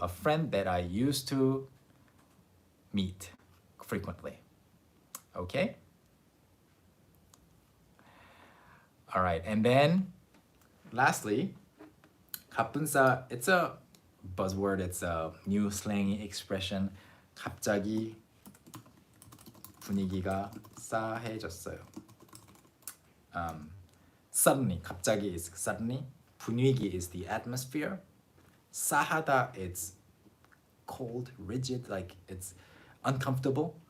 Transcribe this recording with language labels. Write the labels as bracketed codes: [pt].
[en] A friend that I used to meet frequently. Okay? All right, and then lastly, 갑분싸. It's a buzzword. It's a new slang expression. [ko] 갑자기 분위기가 싸해졌어요. [en] Suddenly, 갑자기 is suddenly. 분위기 is the atmosphere. 싸하다, it's cold, rigid, like it's uncomfortable.